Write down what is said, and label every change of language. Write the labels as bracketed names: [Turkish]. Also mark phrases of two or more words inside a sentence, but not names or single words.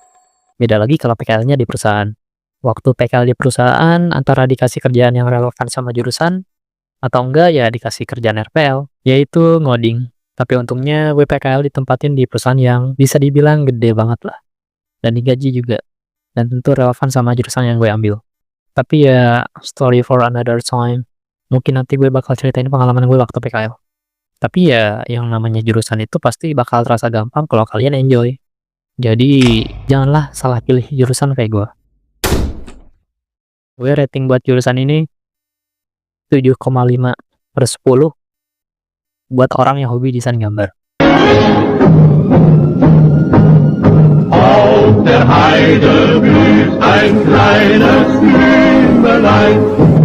[Indonesian] Beda lagi kalau PKL-nya di perusahaan. Waktu PKL di perusahaan antara dikasih kerjaan yang relevan sama jurusan, atau enggak ya dikasih kerjaan RPL, yaitu ngoding. Tapi untungnya gue PKL ditempatin di perusahaan yang bisa dibilang gede banget lah. Dan digaji juga. Dan tentu relevan sama jurusan yang gue ambil. Tapi ya, [English] story for another time. [Indonesian] Mungkin nanti gue bakal ceritain pengalaman gue waktu PKL. Tapi ya, yang namanya jurusan itu pasti bakal terasa gampang kalau kalian enjoy. Jadi, janganlah salah pilih jurusan kayak gue. Gue rating buat jurusan ini 7,5/10 buat orang yang hobi desain gambar. [German] Auf der Heide blüht ein kleines Blümelein.